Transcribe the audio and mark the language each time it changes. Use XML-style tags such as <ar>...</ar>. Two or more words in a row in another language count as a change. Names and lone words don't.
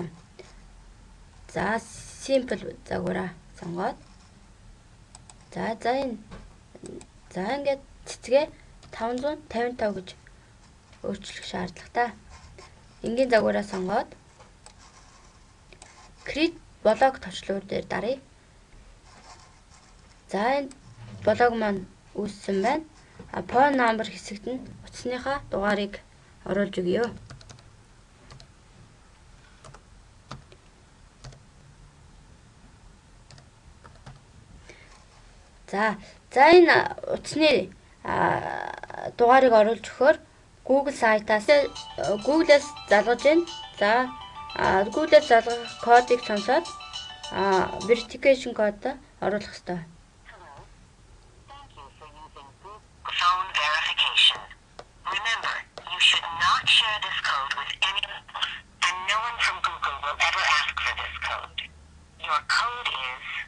<mn>За simple загвараа сонгоод ингээд цэцгээ 555 гэж өөрчлөх шаардлагатай. Энгийн загвараа сонгоод</mn> <en>create blog</en> <mn>товчлуур дээр даръя. За энэ блог маань үүссэн байна.</mn> <en>Phone number</en> <mn>хэсэгт нь утасныхаа дугаарыг оруулж өгье. За энэ утасны дугаарыг оруулж өгөхөөр Google сайтаас Google-ээс залгаж байна. За Google-ээс залгах кодыг сонсоод verification код оруулах ёстой.</mn> <en>Phone verification. Remember, you should not share this code with anyone else, and no one from Google will ever ask for this code. Your code is</en>